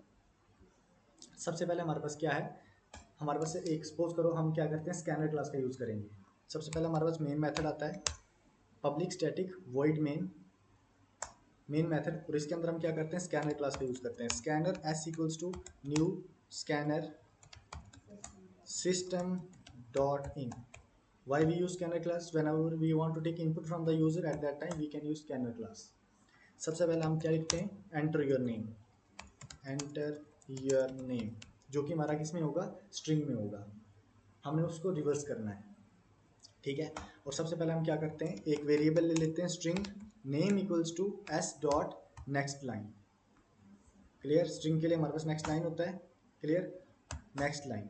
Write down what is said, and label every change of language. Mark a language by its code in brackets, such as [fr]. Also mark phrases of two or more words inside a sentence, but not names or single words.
[hi] सबसे पहले हमारे पास क्या है, हमारे पास एक सपोज करो हम क्या करते हैं, [en] scanner class [hi] का यूज़ करेंगे। सबसे पहले हमारे पास [en] main method [hi] आता है, [en] public static void main method, [hi] और इसके अंदर हम क्या करते हैं, [en] scanner class [hi] का यूज़ करते हैं। [en] scanner s equals to new scanner system dot in. Why we use scanner class? Whenever we want to take input from the user, at that time we can use scanner class. [hi] सबसे पहले हम क्या लिखते हैं, [en] enter your name, enter your name, [hi] जो कि हमारा किस में होगा, स्ट्रिंग में होगा। हमने उसको रिवर्स करना है। ठीक है। और सबसे पहले हम क्या करते हैं, एक वेरिएबल ले लेते हैं [en] string name equals to s dot next line. [hi] क्लियर? स्ट्रिंग के लिए हमारे पास [en] next line [hi] होता है। क्लियर? [en] next line.